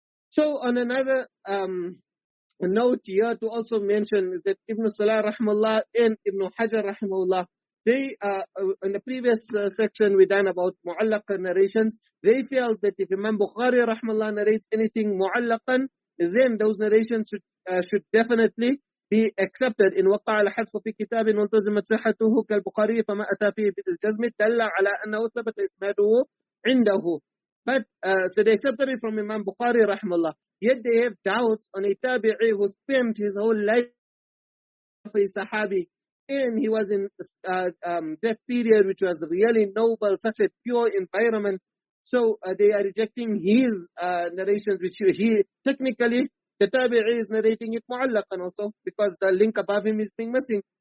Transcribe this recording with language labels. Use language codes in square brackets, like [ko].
[en] So on another note here to also mention is that Ibn Salah rahimahullah and Ibn Hajar rahimahullah, they, in the previous section we done about mu'allaq narrations, they felt that if Imam Bukhari rahimahullah narrates anything mu'allaqan, then those narrations should definitely be accepted. [ar] In وقع الحذف في كتاب والتزمت صحته كالبخاري فما أتى فيه بالجزم دل على أنه ثبت إسناده عنده. [en] But so they accepted it from Imam Bukhari rahimahullah. Yet they have doubts on a tabi'i who spent his whole life for a sahabi, and he was in that period which was really noble, such a pure environment. So they are rejecting his narrations, which he technically, the tabi'i is narrating it mu'allaqan also, because the link above him is being missing.